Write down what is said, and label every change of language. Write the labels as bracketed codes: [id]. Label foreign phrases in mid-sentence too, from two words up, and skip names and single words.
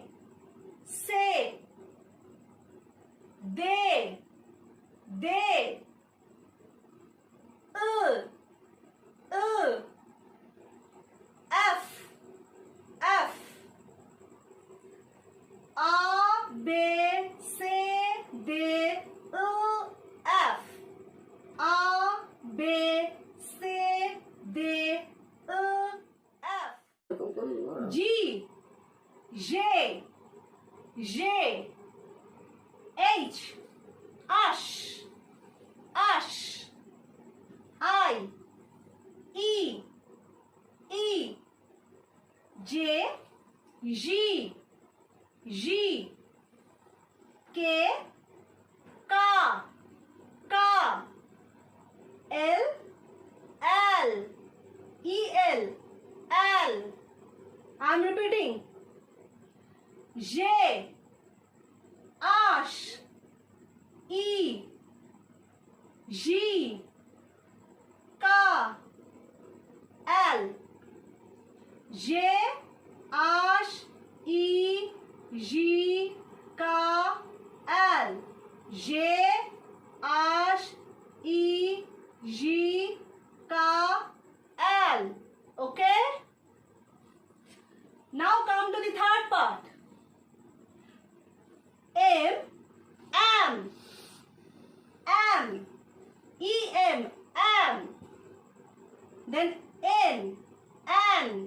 [en] Say. They. They. F. F. A, B, C, D, E, F. A, B, C, D, E, F. G. J. J. H. Ash. Ash. I. E. E. J. G. G. K. Ka. Ka. L. L. E. L. L. I'm repeating. J. Ash. E. G. Ka. L. J. Ash. E. G. Ka. L. J. Ash. E. G. Ka. L. Okay? Now come to the third part. M. Am. Am. E. M. Am. Then N. An. An.